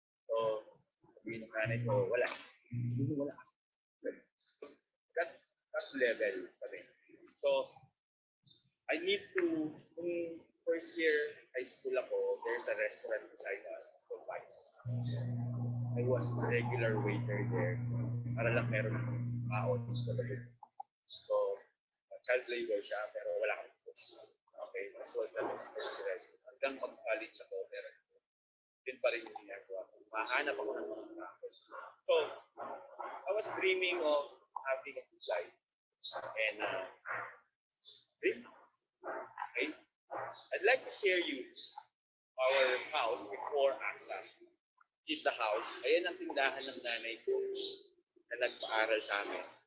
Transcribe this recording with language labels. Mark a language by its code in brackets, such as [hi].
[tl] So, sabihin ng nanay ko, wala. Wala. [en] That level [tl] kami. [en] So, I need to, [tl] kung [en] first year high school [tl] ako, [en] there's a restaurant beside us. It's called Vices. I was a regular waiter there. [tl] Para lang meron ng kaon sa labog. So, [en] child labor [tl] siya, pero wala akong choice. [en] Okay, that's what that is first year high school. [tl] Hanggang mag-college ako, pero yun pa rin yung ginagawa. Mahanap ako ng mga tao. [en] So, I was dreaming of having a good life. And, dream. Okay? I'd like to share you our house before AXA. Which is the house. [tl] Ayan ang tindahan ng nanay ko na nagpaaral sa amin.